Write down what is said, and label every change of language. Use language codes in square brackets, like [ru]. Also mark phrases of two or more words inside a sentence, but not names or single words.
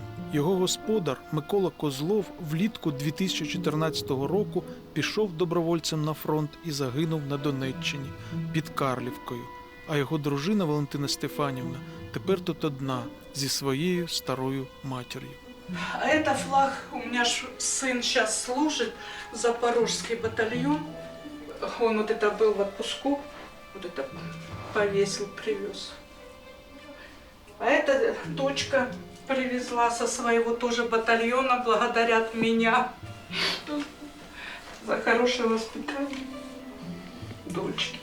[uk] Його господар Микола Козлов влітку 2014 року пішов добровольцем на фронт і загинув на Донеччині під Карлівкою. А його дружина Валентина Стефанівна тепер тут одна зі своєю старою матір'ю. [ru] А это флаг, у меня ж сын сейчас служит, Запорожский батальон. Он вот это был в отпуску, вот это повесил, привез. А эта дочка привезла со своего тоже батальона, благодарят меня за хорошее воспитание дочки.